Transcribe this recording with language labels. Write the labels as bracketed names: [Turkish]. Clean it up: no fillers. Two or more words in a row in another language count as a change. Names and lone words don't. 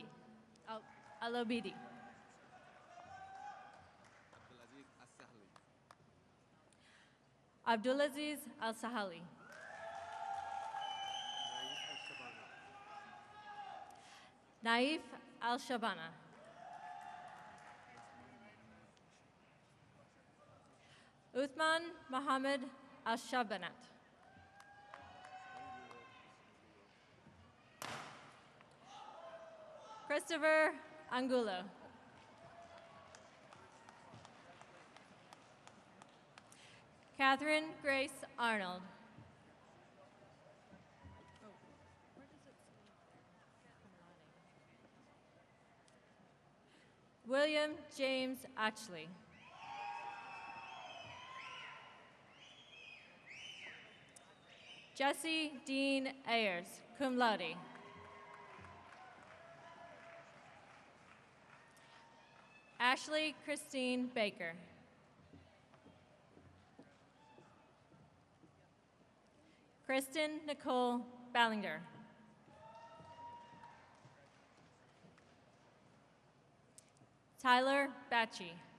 [English] Al-Obidi. Abdulaziz Al-Sahali. Naif Al-Shabana. Uthman Mohammed Al-Shabanat. Christopher Angulo. Catherine Grace Arnold. William James Atchley. Jesse Dean Ayers, [Latin] cum laude. [English] Ashley Christine Baker. Kristen Nicole Ballinger. Tyler Batchy.